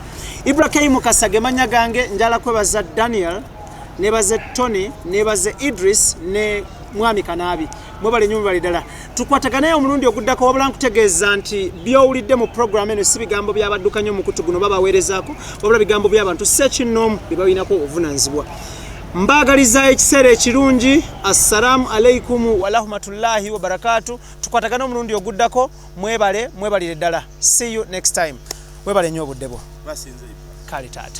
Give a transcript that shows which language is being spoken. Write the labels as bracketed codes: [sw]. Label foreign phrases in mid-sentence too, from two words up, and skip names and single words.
[lg] Ibrahim Kasage manya gange njala kwebaza Daniel nebaze Tony nebaze Idris ne mwami Kanabi mwebale nyumba bali dala tukwataganayo omulundi oguddako wabula nkutegeeza nti byowulidde mu program eno si bigambo by'abaddukanyo mu kutu guno babaweerezaako wabula bigambo by'abantu sekinoomu bye balinaako obuvunaanyizibwa. Mbaagaliza ekiseera ekirungi. [ar] السلام عليكم ورحمة الله وبركاته. [lg] Tukwatagana omulundi oguddako mwebalire ddala. [en] See you next time. [lg] Mwebale nnyo obudde bwo. Basinze kale taata.